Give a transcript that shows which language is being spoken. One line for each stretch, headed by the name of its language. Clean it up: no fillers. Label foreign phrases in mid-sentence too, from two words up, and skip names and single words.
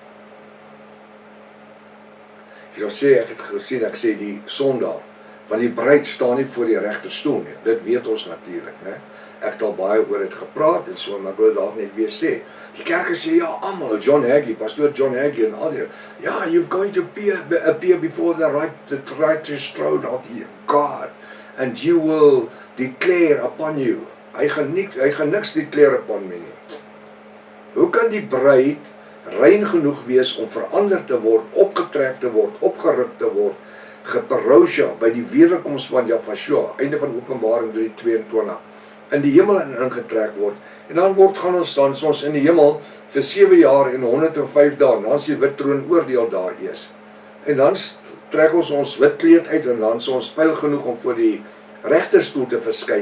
Afrikaans: Jy sê, ek het gesien, ek sê die sondaar, want die bruid staan nie voor die regterstoel nie. Dit weet ons natuurlik, né? Ek het al baie oor dit gepraat en so, maar ek wil dalk net weer sê. Die kerke sê ja, almal, John Hagee, pastoor John Hagee en al die, ja,
English: you're going to appear before the righteous throne of God, and you will declare upon you.
Afrikaans: Hy gaan niks
English: declare upon me
Afrikaans: nie. Hoe kan die bruid rein genoeg wees om verander te word, opgetrek te word, opgeruk te word, geparousia by die wederkoms van Jahweh, einde van Openbaring 3:22, in die hemel ingetrek word, en dan gaan ons in die hemel vir 7 jaar en 105 dae, en dan is die wit troon oordeel daar eers, en dan trek ons wit kleed uit, en dan is ons pyl genoeg om voor die regterstoel te verskyn.